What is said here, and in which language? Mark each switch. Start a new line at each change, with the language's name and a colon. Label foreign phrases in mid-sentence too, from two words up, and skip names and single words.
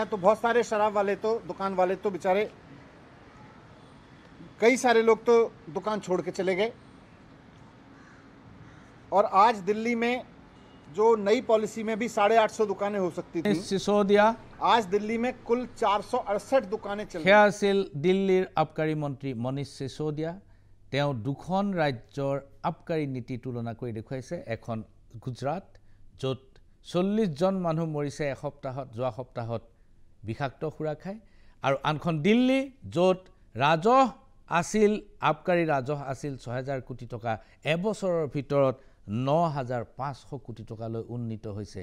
Hindi: तो बहुत सारे शराब वाले तो, दुकान वाले तो बेचारे, कई सारे लोग तो दुकान छोड़ के चले गए। और आज दिल्ली में जो नई पॉलिसी में भी 850 दुकानें हो सकती थी, सिसोदिया, आज दिल्ली में कुल 468 दुकानें चल रही।
Assamese: সেয়া আছিল দিল্লীৰ আবকাৰী মন্ত্ৰী মনীষ সিসোদিয়া। তেওঁ দুখন ৰাজ্যৰ আবকাৰী নীতি তুলনা কৰি দেখুৱাইছে। এখন গুজৰাট, য'ত 40 জন মানুহ মৰিছে যোৱা সপ্তাহত বিষাক্ত সুৰা খায়, আৰু আনখন দিল্লী, য'ত ৰাজহ আছিল, আবকাৰী ৰাজহ আছিল 6000 কোটি টকা, এবছৰৰ ভিতৰত 9500 কোটি টকালৈ উন্নীত হৈছে।